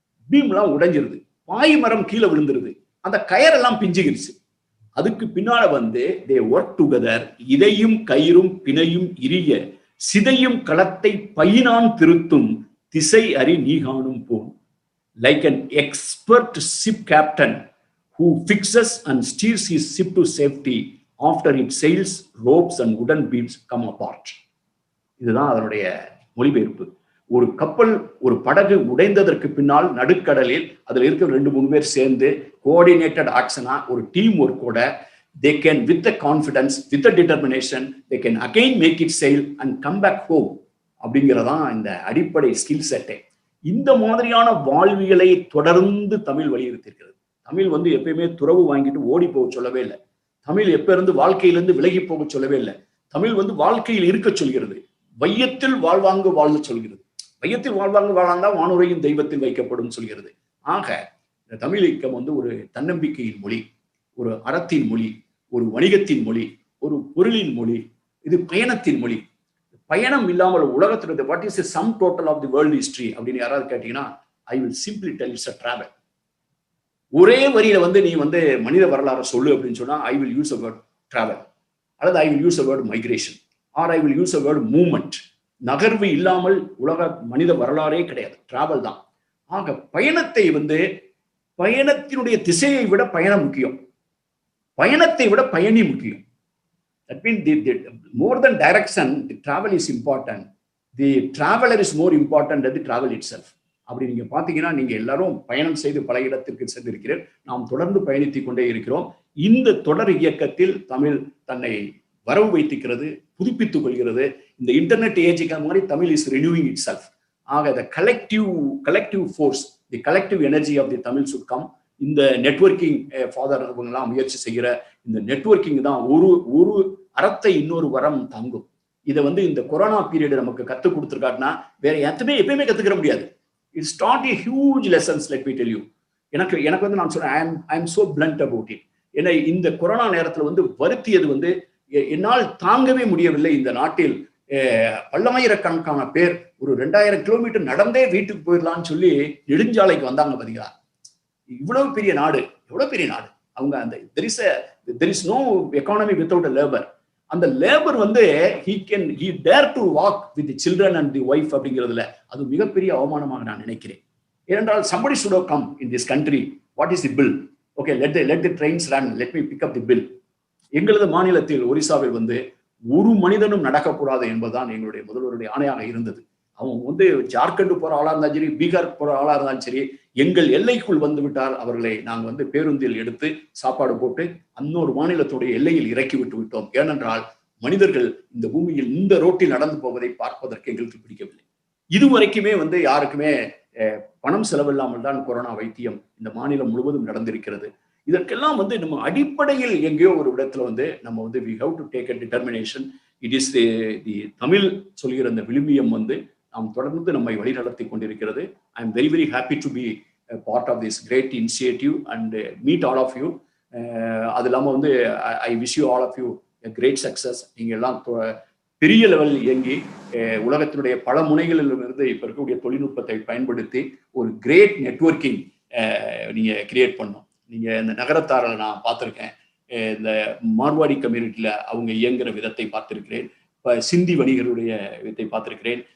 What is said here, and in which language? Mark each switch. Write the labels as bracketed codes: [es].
[ta] Beam எல்லாம் உடைஞ்சிருது. பாய் மரம் கீழே விழுந்துருது. அந்த கயரெல்லாம் பிஞ்சுகிருச்சு. அதுக்கு பின்னால வந்து [en] They work together. [ta] இதையும் கயிறும் பிணையும் இரிய சிதையும் களத்தை பையினான் திருத்தும் திசை அறி நீகானும் phone. [en] Like an expert ship captain who fixes and steers his ship to safety after it sails, ropes and wooden beams come apart. [ta] இதுதான் அதனுடைய மொழிபெயர்ப்பு. ஒரு கப்பல், ஒரு படகு உடைந்ததற்கு பின்னால் நடுக்கடலில் அதுல இருக்கிற 2-3 பேர் சேர்ந்து கோஆர்டினேட்டட் ஆக்ஷனா ஒரு team ஒர்க்கோட [en] they can with the confidence, with the determination, they can again make it sail and come back home. [ta] அப்படிங்கிறதான் இந்த அடிப்படை ஸ்கில் செட்டே. இந்த மாதிரியான வாழ்வியலை தொடர்ந்து தமிழ் வலியுறுத்திருக்கிறது. தமிழ் வந்து எப்பயுமே துறவு வாங்கிட்டு ஓடி போக சொல்லவே இல்லை. தமிழ் எப்ப இருந்து வாழ்க்கையிலிருந்து விலகி போக சொல்லவே இல்லை. தமிழ் வந்து வாழ்க்கையில் இருக்க சொல்கிறது. வையத்தில் வாழ்வாங்கு வாழ்ந்து சொல்கிறது. வையத்தில் வாழ்வாங்கு வாழ்ந்தால் வானுரையும் தெய்வத்தில் வைக்கப்படும் சொல்கிறது. ஆக இந்த தமிழ் இயக்கம் வந்து ஒரு தன்னம்பிக்கையின் மொழி, ஒரு அறத்தின் மொழி, ஒரு வணிகத்தின் மொழி, ஒரு பொருளின் மொழி, இது பயணத்தின் மொழி. பயணம் இல்லாமல் உலகத்தினுடைய [en] what is sum total of the world history [ta] அப்படின்னு யாராவது கேட்டீங்கன்னா [en] I will simply tell it's a travel. [ta] ஒரே வரியில வந்து நீ வந்து மனித வரலாறு சொல்லு அப்படின்னு சொன்னா [en] I will use a word travel, அல்லது I will use a word migration, or I will use a word movement. [ta] நகர்வு இல்லாமல் உலக மனித வரலாறே கிடையாது, டிராவல் தான். ஆக பயணத்தை வந்து பயணத்தினுடைய திசையை விட பயணம் முக்கியம், பயணத்தை விட பயணி முக்கியம். [en] That means more than direction, the travel is important. The traveler is more important than the travel itself. [ta] அப்படி நீங்க பாத்தீங்கன்னா நீங்க எல்லாரும் பயணம் செய்து பல இடத்திற்கு சென்றிருக்கிறீர்கள். நாம் தொடர்ந்து பயணித்துக் கொண்டே இருக்கிறோம். இந்த தொடர் இயக்கத்தில் தமிழ் தன்னை வரவு வைத்திருக்கிறது, புதுப்பித்துக் கொள்கிறது. [en] இந்த இன்டர்நெட் ஏஜுக்கு மாதிரி Tamil is renewing itself. ஆக the collective force, the collective energy of the Tamil should come. [ta] இந்த நெட்வொர்க்கிங் ஃபாதர் எல்லாம் முயற்சி செய்கிற இந்த நெட்வொர்க்கிங் தான் ஒரு அறத்தை இன்னொரு வரம் தாங்கும். இதை வந்து இந்த கொரோனா பீரியட் நமக்கு கத்துக் கொடுத்துருக்காருன்னா வேற எப்பயுமே கத்துக்கிற முடியாது. [en] It's not a huge lessons, let me tell you. [ta] எனக்கு வந்து நான் சொல்றேன் [en] I am so blunt about it. [ta] ஏன்னா இந்த கொரோனா நேரத்துல வந்து வருத்தியது வந்து என்னால் தாங்கவே முடியவில்லை. இந்த நாட்டில் பல்லாயிரக்கணக்கான பேர் ஒரு 2000 கிலோமீட்டர் நடந்தே வீட்டுக்கு போயிடலாம்னு சொல்லி நெடுஞ்சாலைக்கு வந்தாங்க பாத்தீங்களா. இவ்வளவு பெரிய நாடு, எவ்வளவு பெரிய நாடு. அவங்க அந்த [en] there is no economy without a labor. அந்த labour வந்து he dare to walk with the children and the wife [ta] அப்படிங்கிறதுல அது மிகப்பெரிய அவமானமாக நான் நினைக்கிறேன். [en] ஏனென்றால் somebody should have come in this country. What is the bill? Okay, let the trains run, let me pick up the bill. [ta] எங்களது மாநிலத்தில் ஒரிசாவில் வந்து ஒரு மனிதனும் நடக்கக்கூடாது என்பதுதான் எங்களுடைய முதல்வருடைய ஆணையாக இருந்தது. அவங்க வந்து ஜார்க்கண்ட் போற ஆளா இருந்தாலும் சரி, பீகார் போற ஆளா இருந்தாலும் சரி, எங்கள் எல்லைக்குள் வந்து விட்டால் அவர்களை நாங்கள் வந்து பேருந்தில் எடுத்து சாப்பாடு போட்டு இன்னொரு மாநிலத்துடைய எல்லையில் இறக்கி விட்டு விட்டோம். ஏனென்றால் மனிதர்கள் இந்த பூமியில் இந்த ரோட்டில் நடந்து போவதை பார்ப்பதற்கு எங்களுக்கு பிடிக்கவில்லை. இதுவரைக்குமே வந்து யாருக்குமே பணம் செலவில்லாமல் தான் கொரோனா வைத்தியம் இந்த மாநிலம் முழுவதும் நடந்திருக்கிறது. இதற்கெல்லாம் வந்து நம்ம அடிப்படையில் எங்கேயோ ஒரு இடத்துல வந்து நம்ம வந்து [en] we have to take a determination. It is the [ta] Tamil சொல்கிற அந்த விழுமியம் வந்து நாம் தொடர்ந்து நம்மை வழிநடத்தி கொண்டிருக்கிறது. [en] I am very happy to be a part of this great initiative and meet all of you. [ta] அது இல்லாமல் வந்து [en] I wish you all of you a great success. [ta] நீங்க எல்லாம் பெரிய லெவலில் இயங்கி உலகத்தினுடைய பல முனைகளிலிருந்து இப்ப இருக்கக்கூடிய தொழில்நுட்பத்தை பயன்படுத்தி ஒரு கிரேட் நெட்வொர்க்கிங் நீங்க கிரியேட் பண்ணணும். நீங்க இந்த நகரத்தாரை நான் பார்த்திருக்கேன், இந்த மார்வாடி கம்யூனிட்டியில அவங்க இயங்குற விதத்தை பார்த்திருக்கிறேன், சிந்தி வணிகருடைய விதத்தை பார்த்திருக்கிறேன்.